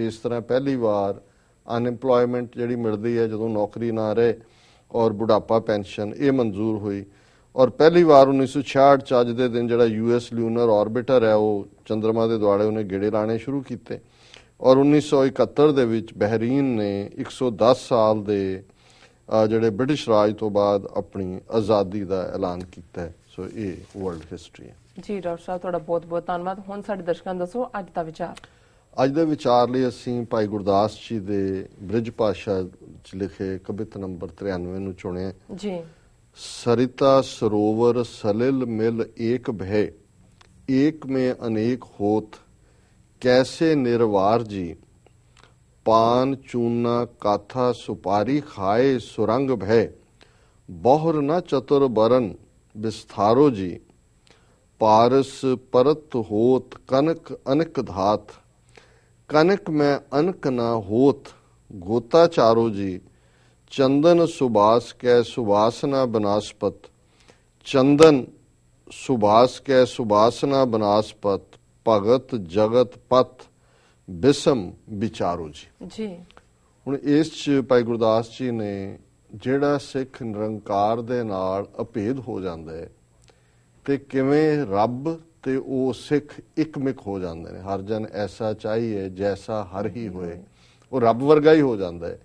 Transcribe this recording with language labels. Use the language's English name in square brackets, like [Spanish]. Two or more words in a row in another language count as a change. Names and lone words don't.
[Punjabi] ਇਸ ਤਰ੍ਹਾਂ ਪਹਿਲੀ ਵਾਰ ਅਨਐਮਪਲੋਇਮੈਂਟ ਜਿਹੜੀ ਮਿਲਦੀ ਹੈ ਜਦੋਂ ਨੌਕਰੀ ਨਾ ਰਹੇ ਔਰ ਬੁਢਾਪਾ ਪੈਨਸ਼ਨ, ਇਹ ਮਨਜ਼ੂਰ ਹੋਈ ਔਰ ਪਹਿਲੀ ਵਾਰ 1966 ਚ ਅੱਜ ਦੇ ਦਿਨ ਜਿਹੜਾ ਯੂਐਸ ਲੂਨਰ ਆਰਬਿਟਰ ਹੈ ਉਹ ਚੰਦਰਮਾ ਦੇ ਦੁਆਲੇ ਉਹਨੇ ਗੇੜੇ ਲਾਣੇ ਸ਼ੁਰੂ ਕੀਤੇ ਔਰ 1971 ਦੇ ਵਿੱਚ ਬਹਿਰੀਨ ਨੇ 110 ਸਾਲ ਦੇ ਜਿਹੜੇ ਬ੍ਰਿਟਿਸ਼ ਰਾਜ ਤੋਂ ਬਾਅਦ ਆਪਣੀ ਆਜ਼ਾਦੀ ਦਾ ਐਲਾਨ ਕੀਤਾ ਹੈ। ਸੋ ਇਹ [English] world history [Punjabi] ਹੈ ਜੀ। ਡਾਕਟਰ ਸਾਹਿਬ ਤੁਹਾਡਾ ਬਹੁਤ ਬਹੁਤ ਧੰਨਵਾਦ। ਹੁਣ ਸਾਡੇ ਦਰਸ਼ਕਾਂ ਨੂੰ ਦੱਸੋ ਅੱਜ ਦਾ ਵਿਚਾਰ। ਅੱਜ ਦੇ ਵਿਚਾਰ ਲਈ ਅਸੀਂ ਭਾਈ ਗੁਰਦਾਸ ਜੀ ਦੇ ਬ੍ਰਿਜ ਭਾਸ਼ਾ ਚ ਲਿਖੇ ਕਵਿਤ ਨੰਬਰ 93 ਨੂੰ ਚੁਣਿਆ ਜੀ। [Braj] सरिता सरोवर सलिल मिल एक भय, एक में अनेक होत, कैसे निर्वार जी। पान चूना काथा सुपारी खाए सुरंग भय, बहुर न चतुर बरन विस्तारो जी। पारस परत होत कनक अनक धात, कनक में अनक न होत गोता चारो जी। चंदन सुबास कै सुबासना बनास्पत, चंदन सुबास कै सुबासना बनास्पत, भगत जगत पथ बिसम विचारो जी। [Punjabi] ਹੁਣ ਇਸ ਚ ਭਾਈ ਗੁਰਦਾਸ ਜੀ ਨੇ ਜਿਹੜਾ ਸਿੱਖ ਨਿਰੰਕਾਰ ਦੇ ਨਾਲ ਅਭੇਦ ਹੋ ਜਾਂਦਾ ਹੈ ਤੇ ਕਿਵੇਂ ਰੱਬ ਤੇ ਉਹ ਸਿੱਖ ਇੱਕਮਿਕ ਹੋ ਜਾਂਦੇ ਨੇ। ਹਰ ਜਨ ਐਸਾ ਚਾਹੀਏ ਜੈਸਾ ਹਰ ਹੀ ਹੋਏ, ਉਹ ਰੱਬ ਵਰਗਾ ਹੀ ਹੋ ਜਾਂਦਾ ਹੈ।